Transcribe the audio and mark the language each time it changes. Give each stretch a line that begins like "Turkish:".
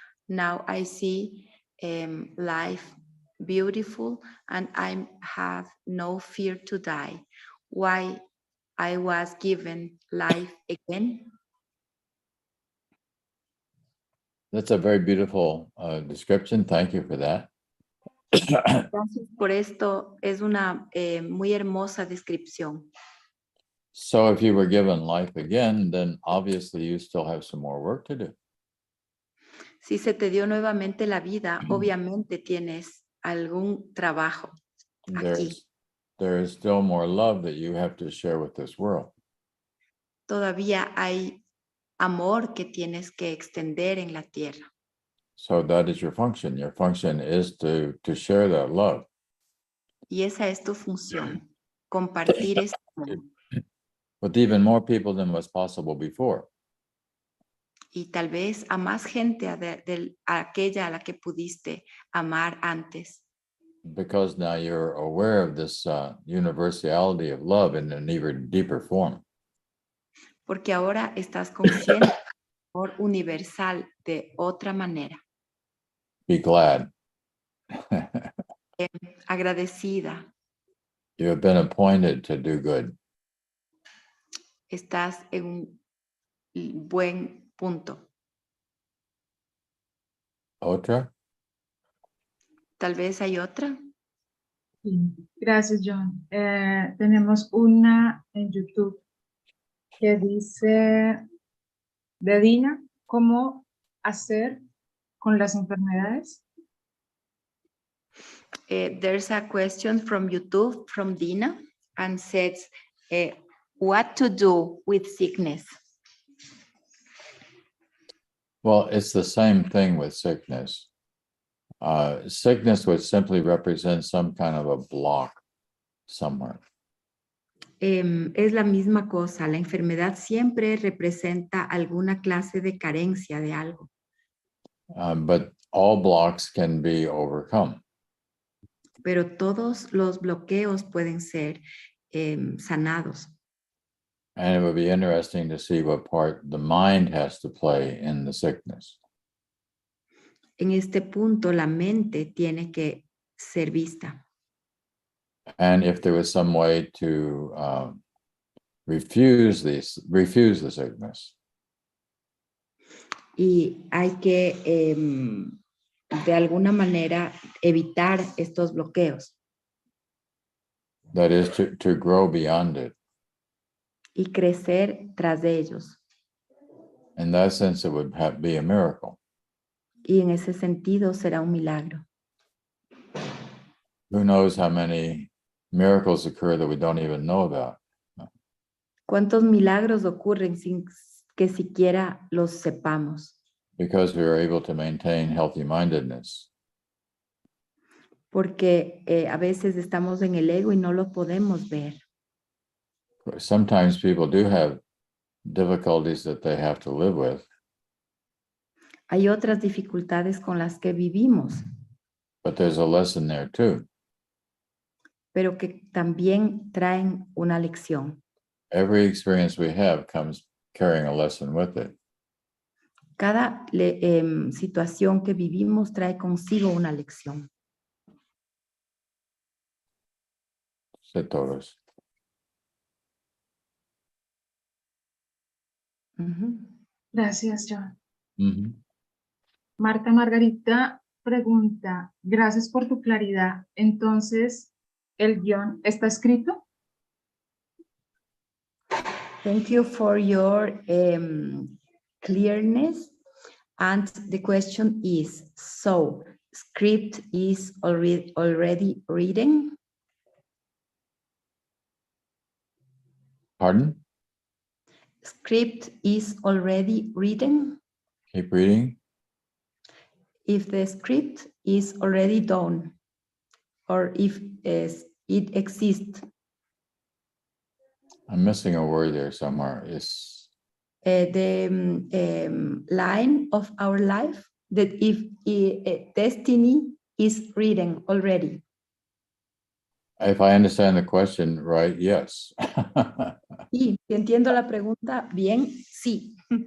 English: Now I see life beautiful, and I have no fear to die. Why I was given life again? That's a very beautiful description. Thank you for that.
Spanish: Gracias por esto. Es una muy hermosa descripción.
English: So if you were given life again, then obviously you still have some more work to do.
Spanish: Si se te dio nuevamente la vida, obviamente tienes algún trabajo aquí.
English: There is still more love that you have to share with this world.
Spanish: Todavía hay amor que tienes que extender en la tierra.
English: So that is your function. Your function is to share that love.
Spanish: Y esa es tu función, compartir ese amor.
English: With even more people than was possible before.
Spanish: Y tal vez a más gente a aquella a la que pudiste amar antes.
English: Because now you're aware of this universality of love in an even deeper form.
Spanish: Porque ahora estás consciente Amor universal de otra manera.
English: Be glad.
Spanish: Agradecida.
English: You have been appointed to do good.
Spanish: Estás en un buen punto. Otra? Tal vez hay otra. Sí, gracias, John. Tenemos una en YouTube que dice de Dina, ¿cómo hacer con las enfermedades?
English: There's a question from YouTube from Dina and says, what to do with sickness? Well, it's the same thing with sickness. Sickness would simply represent some kind of a block somewhere.
Spanish: Es la misma cosa. La enfermedad siempre representa alguna clase de carencia de algo.
English: But all blocks can be overcome.
Spanish: Pero todos los bloqueos pueden ser sanados.
English: And it would be interesting to see what part the mind has to play in the sickness.
Spanish: En este punto, la mente tiene que ser vista.
English: And if there was some way to refuse the sickness.
Spanish: Y hay que, de alguna manera, evitar estos bloqueos.
English: That is to grow beyond it.
Spanish: Y crecer tras de ellos.
English: In that sense, it would be a miracle.
Spanish: Y en ese sentido será un milagro.
English: Who knows how many miracles occur that we don't even know about?
Spanish: ¿Cuántos milagros ocurren sin que siquiera los sepamos?
English: Because we are able to maintain healthy-mindedness.
Spanish: Porque a veces estamos en el ego y no lo podemos ver.
English: Sometimes people do have difficulties that they have to live with.
Spanish: Hay otras dificultades con las que vivimos,
English: But there's a lesson there too.
Spanish: pero que también traen una lección.
English: Every experience we have comes carrying a lesson with it.
Spanish: Cada situación que vivimos trae consigo una lección. Sé todos. Gracias, John. Mm-hmm. Marta Margarita pregunta, gracias por tu claridad. Entonces, ¿el guión está escrito?
English: Thank you for your clearness. And the question is, so script is already written? Pardon? Script is already written? Keep reading. If the script is already done, or if it exists. I'm missing a word there somewhere. Is The line of our life, that if destiny is written already. if I understand the question right, yes.
Spanish: Y si entiendo la pregunta bien, sí,